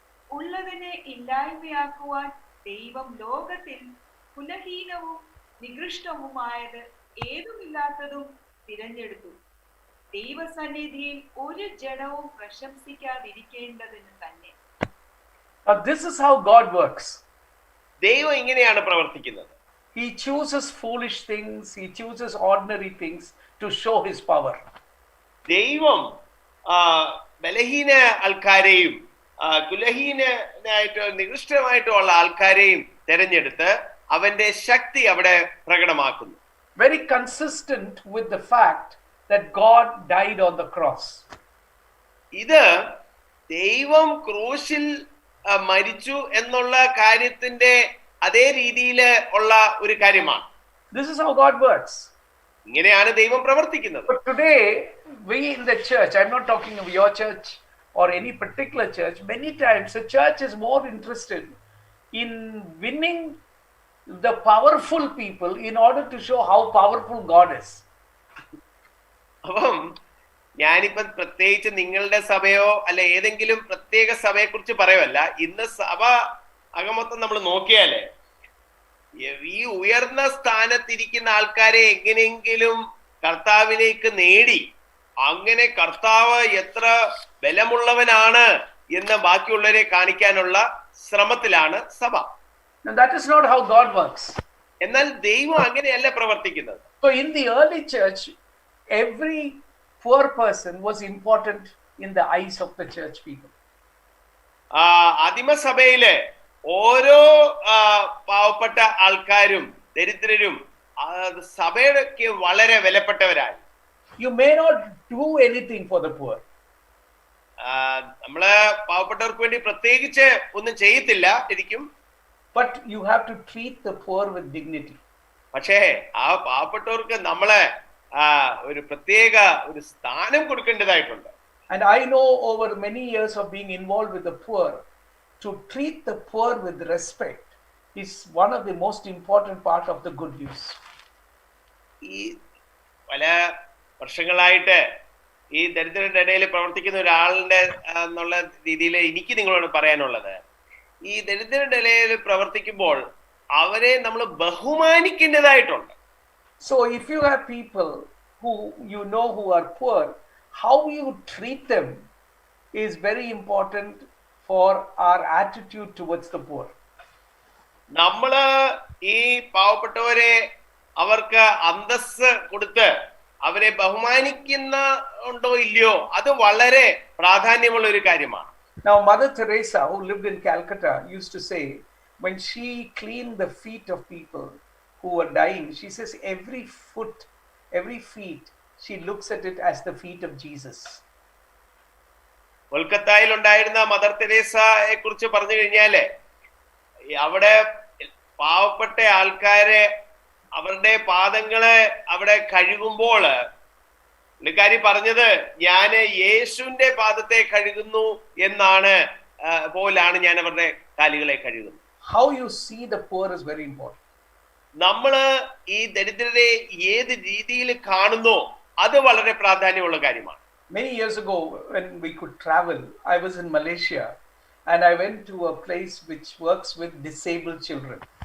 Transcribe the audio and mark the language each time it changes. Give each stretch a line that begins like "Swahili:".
Malayalam: ഉള്ളതിനെ ഇല്ലായ്മയാക്കുവാൻ ദൈവം ലോകത്തിൽ കുലഹീനവും നികൃഷ്ടവുമായത് ഏതുമില്ലാത്തതും തിരഞ്ഞെടുത്തു. ദൈവസന്നിധിയിൽ ഒരു ജഡവും പ്രശംസിക്കാതിരിക്കേണ്ടതിന് തന്നെ.
English: This is how God works.
Malayalam: ദൈവം ഇങ്ങനെയാണ് പ്രവർത്തിക്കുന്നത്.
English: He chooses foolish things, he chooses ordinary things to show his power.
Malayalam: ദൈവം ബലഹീന ആൾക്കാരെയും കുലഹീനായിട്ട് നികൃഷ്ടമായിട്ടുള്ള ആൾക്കാരെയും തെരഞ്ഞെടുത്ത് അവന്റെ ശക്തി അവിടെ പ്രകടമാക്കുന്നു.
English: Very consistent with the fact that God died on the cross.
Malayalam: ഇത് ദൈവം ക്രൂശിൽ മരിച്ചു എന്നുള്ള കാര്യത്തിന്റെ അതേ രീതിയിൽ ഉള്ള ഒരു കാര്യമാണ്.
English: This is how God works.
Malayalam: ഇങ്ങനെയാണ് ദൈവം പ്രവർത്തിക്കുന്നത്.
English: But today we in the church, I'm not talking of your church or any particular church, many times the church is more interested in winning the powerful people in order to show how powerful God is.
Malayalam: അപ്പം ഞാനിപ്പം പ്രത്യേകിച്ച് നിങ്ങളുടെ സഭയോ അല്ല ഏതെങ്കിലും പ്രത്യേക സഭയെ കുറിച്ച് പറയുമല്ല. ഇന്ന് സഭ അകമൊത്തം നമ്മൾ നോക്കിയാലേ ഈ ഉയർന്ന സ്ഥാനത്തിരിക്കുന്ന ആൾക്കാരെ എങ്ങനെയെങ്കിലും കർത്താവിലേക്ക് നേടി അങ്ങനെ കർത്താവ് എത്ര ബലമുള്ളവനാണ് എന്ന് ബാക്കിയുള്ളവരെ കാണിക്കാനുള്ള ശ്രമത്തിലാണ് സഭ.
English: Now that is not how God works.
Malayalam: എന്നാൽ ദൈവം അങ്ങനെയല്ല പ്രവർത്തിക്കുന്നത്.
English: So in the early church, every poor person was important in the eyes of the church people.
Malayalam: ആദിമസഭയിലെ ഓരോ പാവപ്പെട്ട ആൾക്കാരും ദരിദ്രരും സഭയ്ക്ക് വളരെ വിലപ്പെട്ടവരായി.
English: You may not do anything for the poor.
Malayalam: നമ്മള് പാവപ്പെട്ടവർക്ക് വേണ്ടി പ്രത്യേകിച്ച് ഒന്നും ചെയ്യത്തില്ല ശരിക്കും.
English: But you have to treat the poor with dignity.
Malayalam: പക്ഷേ ആ പാവപ്പെട്ടവർക്ക് നമ്മളെ ഒരു പ്രത്യേക ഒരു സ്ഥാനം കൊടുക്കേണ്ടതായിട്ടുണ്ട്.
English: And I know over many years of being involved with the poor, to treat the poor with respect is one of the most important part of the good news.
Malayalam: ഈ പല വർഷങ്ങളായിട്ട് ഈ ദരിദ്രരുടെ ഇടയിൽ പ്രവർത്തിക്കുന്ന ഒരാളുടെ എന്നുള്ള രീതിയിൽ എനിക്ക് നിങ്ങളോട് പറയാനുള്ളത്, ഈ ദരിദ്രരുടെ ഇടയിൽ പ്രവർത്തിക്കുമ്പോൾ അവരെ നമ്മൾ ബഹുമാനിക്കേണ്ടതായിട്ടുണ്ട്.
English: So if you have people who you know who are poor, how you treat them is very important for our attitude towards the poor.
Malayalam: നമ്മള് ഈ പാവപ്പെട്ടവരെ അവർക്ക് അന്തസ്സ് കൊടുത്ത് അവരെ ബഹുമാനിക്കുന്ന ഉണ്ടോ ഇല്ലയോ അത് വളരെ പ്രാധാന്യമുള്ള ഒരു കാര്യമാണ്.
English: Now Mother Teresa, who lived in Calcutta, used to say when she cleaned the feet of people who were dying, she says every feet she looks at it as the feet of Jesus.
Malayalam: കൊൽക്കത്തയിൽ ഉണ്ടായിരുന്ന mother തെരേസയെ കുറിച്ച് പറഞ്ഞു കഴിഞ്ഞാല് അവിടെ പാവപ്പെട്ട ആൾക്കാരെ അവരുടെ പാദങ്ങളെ അവിടെ കഴുകുമ്പോൾ പുള്ളിക്കാരി പറഞ്ഞത് ഞാന് യേശുവിന്റെ പാദത്തെ കഴുകുന്നു എന്നാണ് പോലാണ് ഞാൻ അവരുടെ കാലുകളെ കഴുകുന്നത്.
English: How you see the poor is very important.
Malayalam: നമ്മള് ഈ ദരിദ്രരെ ഏത് രീതിയിൽ കാണുന്നോ അത് വളരെ പ്രാധാന്യമുള്ള കാര്യമാണ്.
English: Many years ago when we could travel, I was in Malaysia and I went to a place which works with disabled children.